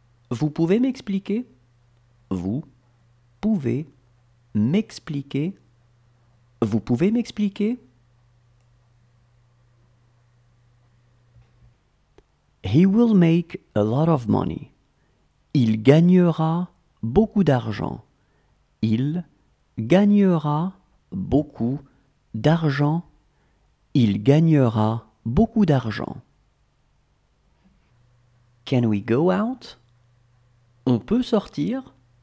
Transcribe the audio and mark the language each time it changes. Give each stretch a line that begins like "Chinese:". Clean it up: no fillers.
French: Vous pouvez m'expliquer? Vous pouvez m'expliquer? Vous pouvez m'expliquer?
English: He will make a lot of money.
French: Il gagnera beaucoup d'argent. Il gagnera beaucoup d'argent. Il gagnera beaucoup d'argent.
English: Can we go out?
French: On peut sortir?